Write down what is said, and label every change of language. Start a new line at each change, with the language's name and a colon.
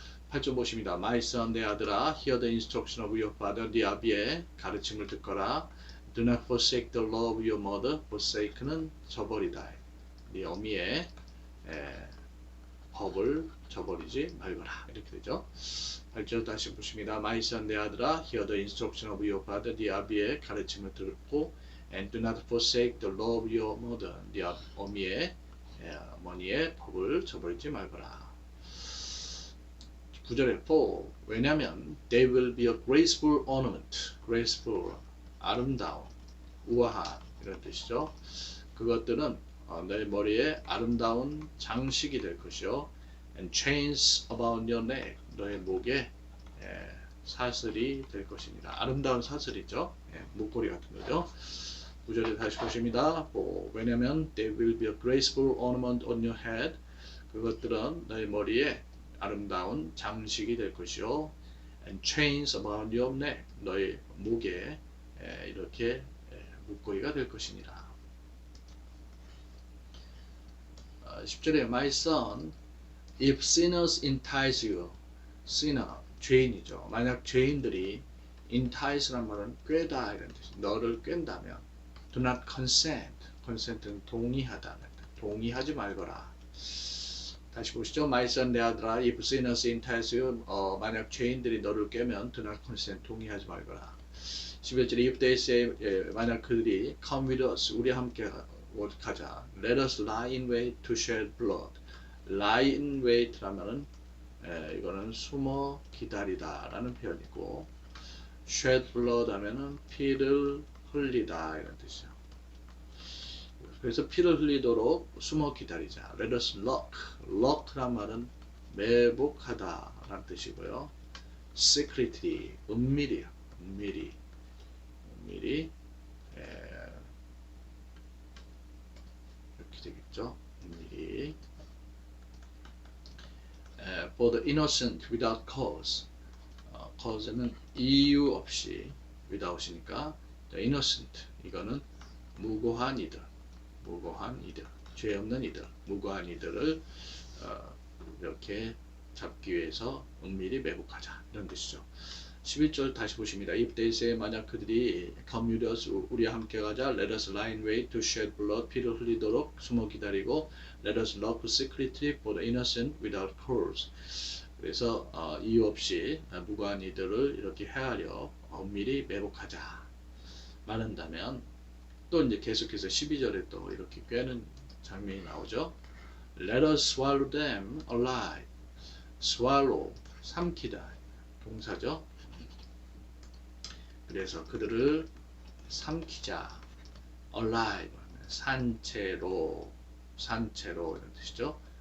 Korean: 8절 보십니다.
English: My son,
Korean: 내 아들아,
English: hear the instruction of your father,
Korean: 네 아비의 가르침을 듣거라.
English: Do not forsake the law of your mother.
Korean: forsake는 저버리다. 네 어미의 법을 저버리지 말거라 이렇게 되죠. 8절 다시 보십니다.
English: My son,
Korean: 내 아들아,
English: hear the instruction of your father,
Korean: 네 아비의 가르침을 듣고
English: And do not forsake the law of your mother.
Korean: 네 어머니의 법을 저버리지 말거라.
English: 9절에 for 왜냐면 they will be a graceful ornament.
Korean: graceful 아름다운, 우아한 이런 뜻이죠. 그것들은 너의 머리에 아름다운 장식이 될 것이요.
English: And chains about your neck.
Korean: 너의 목에 사슬이 될 것입니다. 아름다운 사슬이죠. 목걸이 같은 거죠. 9절에 다시 보십니다.
English: 왜냐면 they will be a graceful ornament on your head.
Korean: 그것들은 너의 머리에 아름다운 장식이 될 것이요.
English: And chains about your neck.
Korean: 너의 목에 이렇게 목걸이가 될 것이니라.
English: 10절에 My son, if sinners entice you.
Korean: sinner, 죄인이죠. 만약 죄인들이 entice란 말은 꾀다 이런 뜻이 너를 꾀다면
English: do not consent.
Korean: consent는 동의하다. 동의하지 말거라. 다시 보시죠.
English: My son,
Korean: 내 아들아,
English: if sinners entice you.
Korean: 만약 죄인들이 너를 꾀면
English: do not consent.
Korean: 동의하지 말거라. 11절에
English: if they say,
Korean: 만약 그들이
English: come with us,
Korean: 우리 함께 가자.
English: Let us lie in wait to shed blood. lie in wait
Korean: 라면은 이거는 숨어 기다리다 라는 표현이고
English: shed blood
Korean: 하면은 피를 흘리다 이런 뜻이죠. 그래서 피를 흘리도록 숨어 기다리자.
English: Let us lock.
Korean: lock란 말은 매복하다 라는 뜻이고요. secretly, 은밀히 이렇게 되겠죠.
English: 은밀히 for the innocent without cause.
Korean: cause는 이유 없이 without이니까
English: the innocent
Korean: 이거는 무고한 이들, 죄 없는 이들, 무고한 이들을 이렇게 잡기 위해서 은밀히 매복하자 이런 뜻이죠. 11절 다시 보십니다.
English: If they say
Korean: 만약 그들이
English: come with us
Korean: 우리와 함께 가자.
English: Let us lie in wait to shed blood.
Korean: 피를 흘리도록 숨어 기다리고
English: Let us lock secretly for the innocent without cause.
Korean: 그래서 이유 없이 무고한 이들을 이렇게 헤아려 은밀히 매복하자 말한다면 또 이제 계속해서 12절에 또 이렇게 꿰는 장면이 나오죠.
English: Let us swallow them alive.
Korean: swallow 삼키다 동사죠. 그래서 그들을 삼키자. alive 산채로 이런 뜻이죠.